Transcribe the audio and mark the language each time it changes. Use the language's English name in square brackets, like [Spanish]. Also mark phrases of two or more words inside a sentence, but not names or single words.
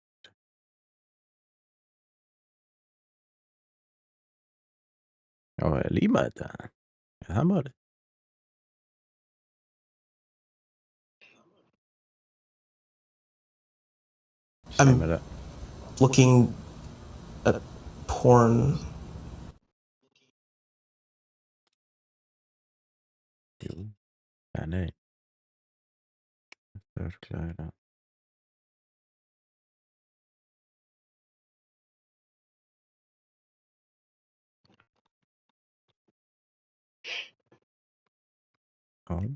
[Icelandic] Já, líma þetta. Er það málið? [English] I'm [Icelandic] Sem er það. [English] looking at porn. [Icelandic] Jú. Ja, nei. Það er örugglega það. Já.